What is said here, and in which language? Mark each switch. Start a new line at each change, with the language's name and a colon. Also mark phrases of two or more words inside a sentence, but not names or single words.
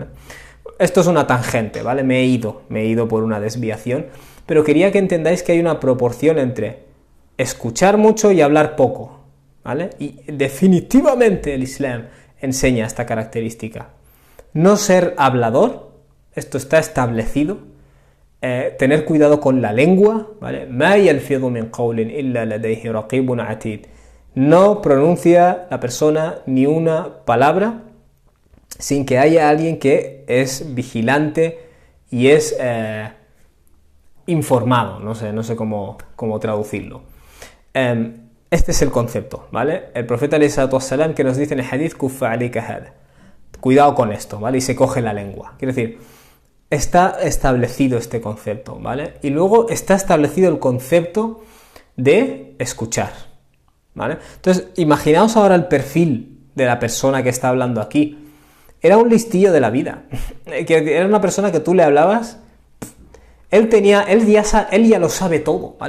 Spanish: Esto es una tangente, ¿vale? Me he ido por una desviación, pero quería que entendáis que hay una proporción entre escuchar mucho y hablar poco, ¿vale? Y definitivamente el Islam enseña esta característica. No ser hablador, esto está establecido. Tener cuidado con la lengua, ¿vale?
Arabic: ما يلفظ من قول إلا لديه رقيب عتيد.
Spanish: No pronuncia la persona ni una palabra sin que haya alguien que es vigilante y es informado, no sé cómo traducirlo. Este es el concepto, ¿vale? El profeta
Arabic: عليه الصلاة والسلام
Spanish: que nos dice en el hadith,
Arabic: كف عليك هذا.
Spanish: Cuidado con esto, ¿vale? Y se coge la lengua. Quiere decir, está establecido este concepto, ¿vale? Y luego está establecido el concepto de escuchar, ¿vale? Entonces, imaginaos ahora el perfil de la persona que está hablando aquí. Era un listillo de la vida, que era una persona que tú le hablabas, él ya lo sabe todo, ¿vale?